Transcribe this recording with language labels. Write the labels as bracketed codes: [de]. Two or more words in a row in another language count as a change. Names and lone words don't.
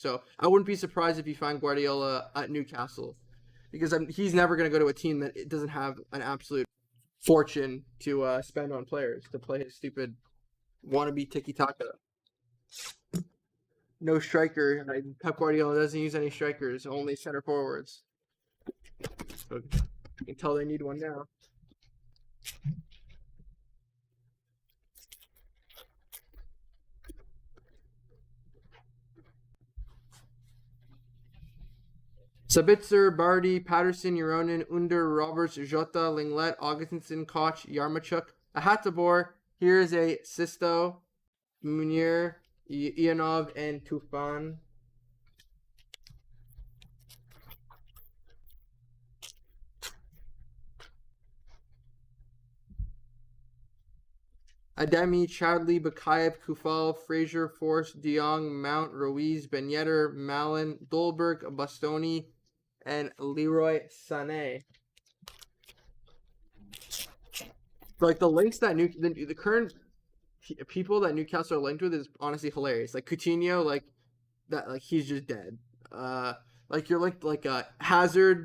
[en] So I wouldn't be surprised if you find Guardiola at Newcastle, because he's never going to go to a team that doesn't have an absolute fortune to spend on players to play his stupid wannabe tiki taka. No striker. Pep Guardiola doesn't use any strikers, only center forwards. So you can tell they need one now. Sabitzer, Bardi, Patterson, Uronen, Under, Roberts, Jota, Linglet, Augustinson, Koch, Yarmachuk, Ahatabor. Here's a Sisto, Munir, Ianov, and Tufan. Ademi, Chadley, Bakayev, Kufal, Fraser, Force, DeYoung, Mount, Ruiz, Ben Yedder, Malin, Dolberg, Bastoni, and Leroy Sané. Like the links that the current people that Newcastle are linked with is honestly hilarious. Like Coutinho, like that, like he's just dead. Like you're linked like Hazard.